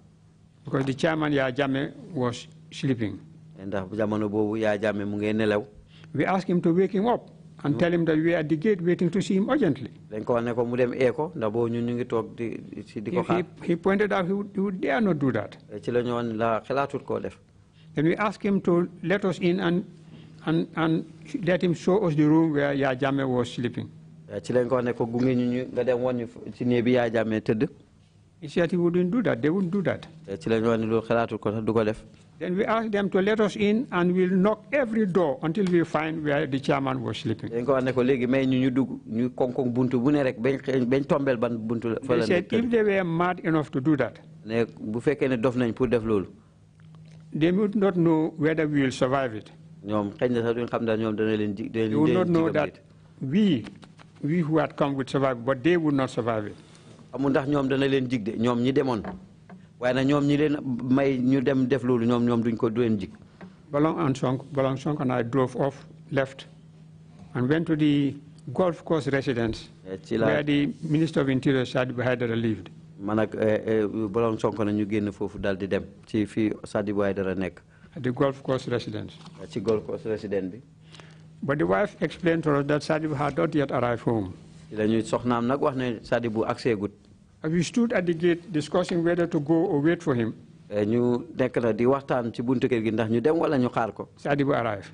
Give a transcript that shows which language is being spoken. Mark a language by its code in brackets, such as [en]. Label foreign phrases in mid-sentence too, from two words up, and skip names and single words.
[en] because the chairman, Yaya Jammeh, was sleeping. [wo] ndax jamono boobu Yaya Jammeh mu ngi nelaw. [en] We asked him to wake him up and tell him that we are at the gate waiting to see him urgently. [wo] dañ ko wax ne ko mu dem ko ndax boobu ñun ñu ngi toog di ko xaar. [en] He pointed out he would dare not do that. [wo] ci la ñu wan la xalaatut koo def. [en] Then we asked him to let us in and let him show us the room where Yaya Jammeh was sleeping. [wo] ci lañ ko wax ne ko gunge ñu nga dem wan ñu ci néeg bi Yaya Jammeh tëdd. [en] He said he wouldn't do that. They wouldn't do that. [wo] ci la ñu wax ne loolu xalaatut ko sax du ko def. [en] Then we asked them to let us in and we'll knock every door until we find where the chairman was sleeping. [wo] dañ ko wax ne ko léegi may ñu dugg ñu koŋ-koŋ buntu bu ne rek bañ tombeel ban buntu la. [en] They said if they were mad enough to do that, [wo] ne bu fekkee ne dof nañ pour def loolu. [en] they would not know whether we will survive it. [wo] ñoom xëy na sax duñ xam daal ñoom dana leen ji. [en] They would not know that we who had come would survive, but they would not survive it. [wo] amul ndax ñoom dana leen jig de ñoom ñi demoon waaye nag ñoom ñi leen may ñu dem def loolu ñoom duñ ko du leen jig. [en] Bolong Sonko and I drove off, left, and went to the golf course residence where the Minister of Interior, Sadibou Haidara, lived. [wo] man ak Bolong Sonko na ñu génn foofu daal di dem ci fii Sadibou Haidara nekk. [en] At the golf course residence. [wo] ci [en] golf course residence [wo] bi. [en] But the wife explained to us that Sadibou had not yet arrived home. We stood at the gate discussing whether to go or wait for him. Sadibou arrived.